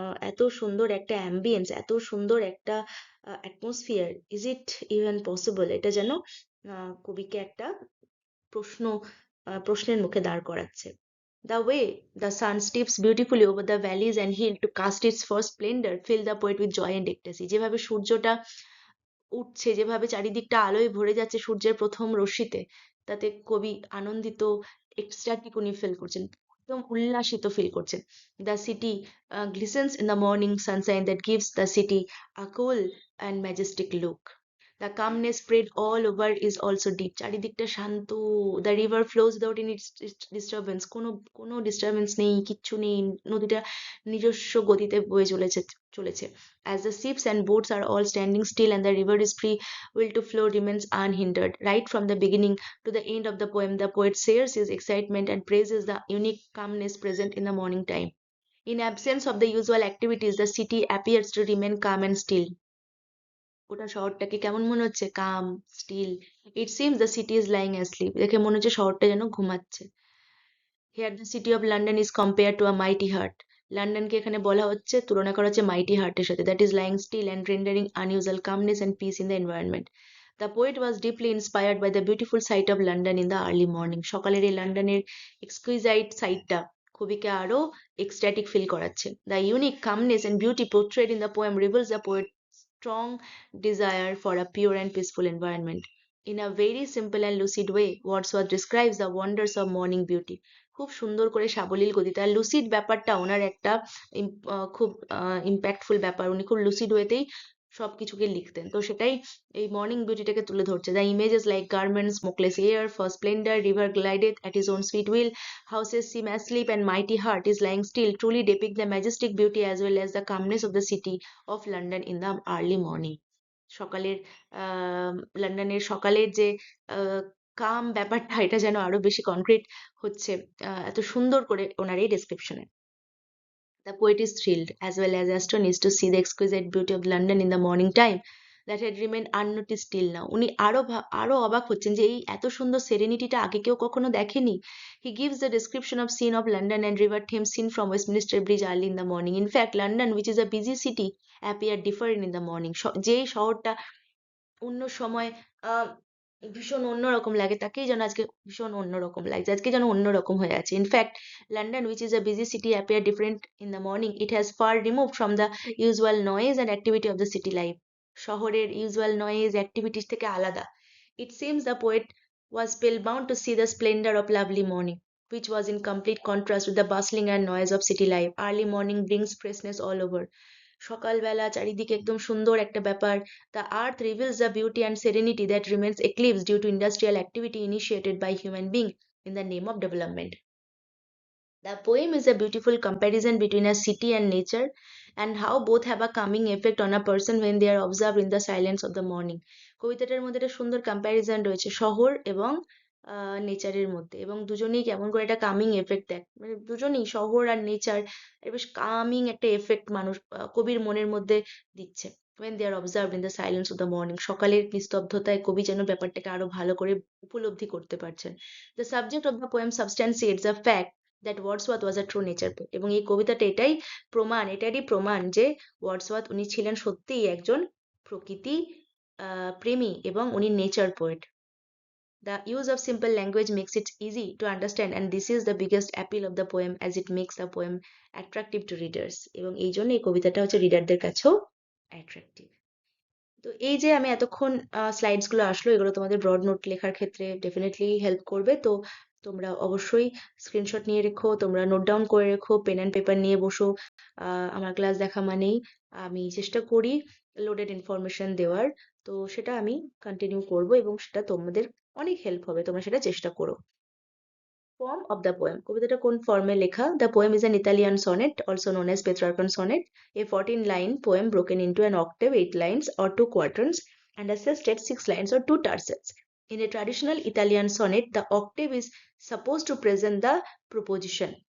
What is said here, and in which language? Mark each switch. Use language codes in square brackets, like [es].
[bn] এত সুন্দর একটা অ্যাম্বিয়েন্স, এত সুন্দর একটা atmosphere. [en] Is it even possible? [bn] এটা যেন কবিকে একটা প্রশ্নের মুখে দাঁড় করাচ্ছে. [en] The way the sun steps beautifully over the valleys and hills to cast its first splendor filled the poet with joy and ecstasy. [bn] যেভাবে সূর্যটা উঠছে, যেভাবে চারিদিকটা আলোয় ভরে যাচ্ছে সূর্যের প্রথম রশ্মিতে, তাতে কবি আনন্দিত, এক্সট্যাটিক উনি ফিল করছেন, একদম উল্লাসিত ফিল করছেন. [en] The city glistens in the morning sunshine that gives the city a cool and majestic look. The calmness spread all over is also deep. [bn] চারিদিকটা শান্ত. [en] The river flows without any disturbance. [bn] কোনো disturbance নেই, কিচ্ছু নেই. নদীটা নিজস্ব গতিতে বয়ে চলেছে. [en] As the ships and boats are all standing still and the river is free will to flow remains unhindered. Right from the beginning to the end of the poem, the poet shares his excitement and praises the unique calmness present in the morning time. In absence of the usual activities, the city appears to remain calm and still. [bn] গোটা শহরটাকে কেমন মনে হচ্ছে? [en] Calm, still. It seems the city is lying asleep. [bn] দেখে মনে হচ্ছে শহরটা যেন ঘুমাচ্ছে. [en] Here the city of London is compare to a mighty heart. [bn] লন্ডনকে এখানে বলা হচ্ছে, তুলনা করা হচ্ছে মাইটি হার্টের সাথে. [en] That is lying still and rendering unusual calmness and peace in the environment. The poet was deeply inspired by the beautiful sight of London in the early morning. [bn] সকালের এই লন্ডনের এক্সকুইজাইট সাইটটা কবিকে আরো এক্সট্যাটিক ফিল করাচ্ছে. [en] The unique calmness and beauty portrayed in the poem reveals the poet strong desire for a pure and peaceful environment. In a very simple and lucid way, Wordsworth describes the wonders of morning beauty. [bn] খুব সুন্দর করে সাবলীল গতিতে. আর lucid ব্যাপারটা ওনার একটা খুব impactful ব্যাপার. উনি খুব লুসিড ওয়েতেই সবকিছুকে লিখতেন. তো সেটাই এই মর্নিং বিউটিটাকে তুলে ধরছে. The images like garments, smokeless air, for splendor, river glideth at his own sweet will, houses seem asleep and mighty heart is lying still, truly depict the majestic beauty as well as the calmness of the city of London in the early morning. সকালের লন্ডনের সকালের যে কাম ব্যাপারটা, এটা যেন আরো বেশি concrete হচ্ছে এত সুন্দর করে ওনার এই ডেসক্রিপশনে. [en] The poet is thrilled as well as astonished to see the exquisite beauty of London in the morning time that had remained unnoticed till now. [bn] উনি আরো অবাক হচ্ছেন যে এই এত সুন্দর সেরেনিটিটা আগে কেউ কখনো দেখেনি. [en] He gives the description of scene of London and River Thames seen from Westminster Bridge early in the morning. In fact, London, which is a busy city, appeared different in the morning. [bn] যেই শহরটা অন্য সময় ভীষণ অন্যরকম লাগে, তাকেই যেন আজকে ভীষণ অন্যরকম লাগছে. আজকে যেন অন্যরকম হয়ে আছে. [en] In fact London, which is a busy city, appear different in the morning. It has far removed from the usual noise and activity of the city life. [bn] শহরের usual noise activities থেকে আলাদা. [en] It seems the poet was spellbound to see the splendor of lovely morning, which was in complete contrast with the bustling and noise of city life. Early morning brings freshness all over. [bn] সকালবেলা চারিদিকে একদম সুন্দর একটা ব্যাপার. [en] The earth reveals the beauty and serenity that remains eclipsed due to industrial activity initiated by human being in the name of development. The poem is a beautiful comparison between a city and nature and how both have a calming effect on a person when they are observed in the silence of the morning. [bn] কবিতাটার মধ্যে একটা সুন্দর comparison রয়েছে শহর এবং নেচারের মধ্যে, এবং দুজনেই কেমন করে একটা কামিং এফেক্ট দেয়. মানে দুজনেই, শহর আর নেচার, বেশ কামিং একটা এফেক্ট মানুষ কবির মনের মধ্যে দিচ্ছে [en] when they are observed in the silence of the morning. [bn] সকালের নিস্তব্ধতায় কবি যেন ব্যাপারটাকে আরো ভালো করে উপলব্ধি করতে পারছেন. [en] The subject of the poem substantiates the fact that Wordsworth was a true nature poet. [bn] এবং এই কবিতাটা এটারই প্রমাণ যে ওয়ার্ডসওয়ার্থ উনি ছিলেন সত্যিই একজন প্রকৃতি প্রেমী এবং উনি nature poet. [en] The use of simple language makes it easy to understand, and this is the biggest appeal of the poem as it makes the poem attractive to readers. [bn] এবং এই জন্য এই কবিতাটা হচ্ছে রিডারদের কাছেও অ্যাট্রাক্টিভ. তো এই যে আমি এতক্ষণ স্লাইডস গুলো আসলো, এগুলো তোমাদের ব্রড নোট লেখার ক্ষেত্রে ডেফিনেটলি হেল্প করবে. তো তোমরা অবশ্যই স্ক্রিনশট নিয়ে রেখো, তোমরা নোট ডাউন করে রেখো, পেন অ্যান্ড পেপার নিয়ে বসো. আমার ক্লাস দেখা মানেই আমি চেষ্টা করি লোডেড ইনফরমেশন দেওয়ার. তো সেটা আমি কন্টিনিউ করব এবং সেটা তোমাদের অনেক হেল্প হবে. তোমরা সেটা চেষ্টা করো. [en] Form of the poem. [bn] কবিতাটা কোন ফর্মে লেখা? [en] The poem is an Italian sonnet, also known as Petrarchan sonnet, a 14-line poem broken into an octave, 8 lines or 2 quatrains, and a sestet, 6 lines or 2 tercets. In a traditional Italian sonnet, the octave is supposed to present the proposition.